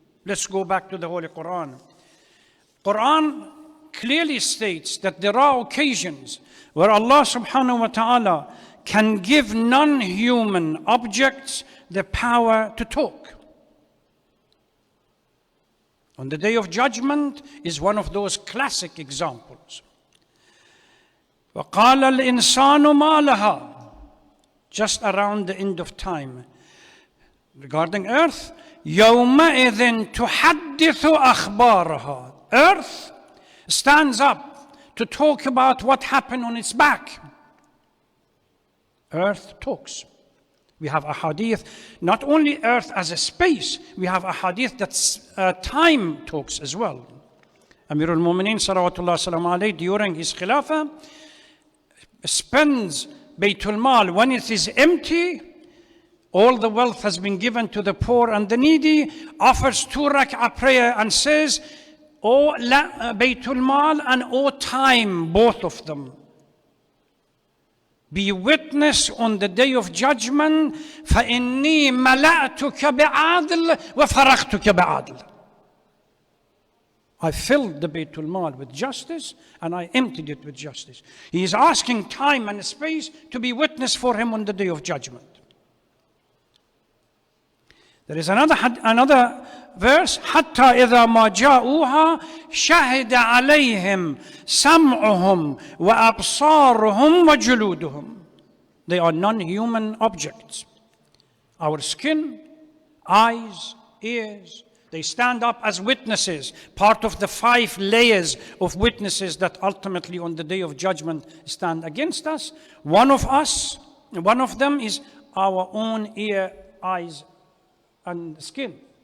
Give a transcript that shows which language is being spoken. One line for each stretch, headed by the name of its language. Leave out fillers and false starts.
English: Let's go back to the Holy Quran. Quran clearly states that there are occasions where Allah subhanahu wa ta'ala can give non-human objects the power to talk. On the Day of Judgment is one of those classic examples.
Arabic: وَقَالَ الْإِنسَانُ مَا لَهَا,
English: just around the end of time. Regarding earth,
Arabic: يَوْمَئِذٍ تُحَدِّثُ أَخْبَارَهَا.
English: Earth stands up to talk about what happened on its back. Earth talks. We have a hadith, not only earth as a space, we have a hadith that time talks as well. Amir al-Mu'mineen salawatullah salam alayhi, during his khilafah, spends Baytul Mal when it is empty, all the wealth has been given to the poor and the needy, offers 2 rak'ah prayer and says, O Baytul Mal and O time, both of them, be witness on the Day of Judgment,
Arabic: فَإِنِّي مَلَأْتُكَ بِعَادِلٍ وَفَرَغْتُكَ بِعَادِلٍ.
English: I filled the Baytul Mal with justice and I emptied it with justice. He is asking time and space to be witness for him on the Day of Judgment. There is another verse,
Arabic: حَتَّى إِذَا مَا جَاءُوهَا شَهِدَ عَلَيْهِمْ سَمْعُهُمْ وَأَبْصَارُهُمْ وَجُلُودُهُمْ.
English: They are non-human objects. Our skin, eyes, ears, they stand up as witnesses, part of the 5 layers of witnesses that ultimately on the Day of Judgment stand against us. One of them is our own ear, eyes, and skin.